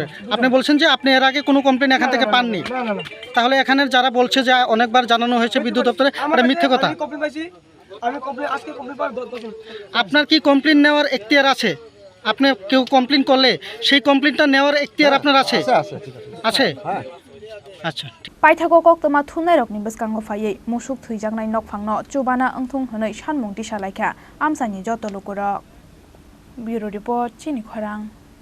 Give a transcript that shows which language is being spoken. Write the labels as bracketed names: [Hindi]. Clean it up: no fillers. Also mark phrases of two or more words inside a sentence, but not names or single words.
[Bangla] আপনি বলছেন যে আপনি এর আগে কোনো কমপ্লেন এখান থেকে পাননি। তাহলে এখানের যারা বলছে যে অনেকবার জানানো হয়েছে বিদ্যুৎ দপ্তরে, এটা মিথ্যে কথা। আপনার কি কমপ্লেন নেওয়ার এখতিয়ার আছে? আপনি কেউ কমপ্লেন করলে সেই কমপ্লেনটা নেওয়ার এখতিয়ার আপনার আছে? আছে। আচ্ছা। [Kok Borok] Paithago koktoma thunairokni bwskango phaiwi musuk thwijjaknai nokphangno chubana wngthung hwnwi sanmung tisalaikha amsani joto lukurok. [English] Bureau report [Kok Borok] Chini Khorang.